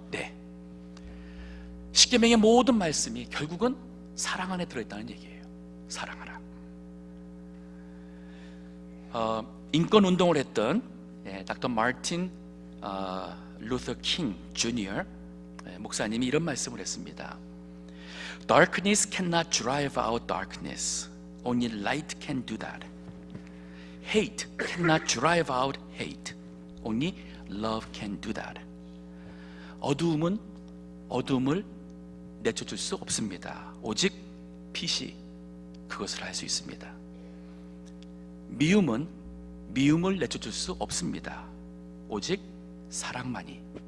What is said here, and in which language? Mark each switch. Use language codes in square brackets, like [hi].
[ko] 네, 십계명의 모든 말씀이 결국은 사랑 안에 들어있다는 얘기예요. 사랑하라. 인권 운동을 했던 닥터 마틴 루터 킹 주니어 목사님이 이런 말씀을 했습니다. [en] Darkness cannot drive out darkness. Only light can do that. Hate cannot drive out hate. Only love can do that. [ko] 어두움은 어둠을 내쫓을 수 없습니다. 오직 빛이 그것을 할 수 있습니다. 미움은 미움을 내쫓을 수 없습니다. 오직 사랑만이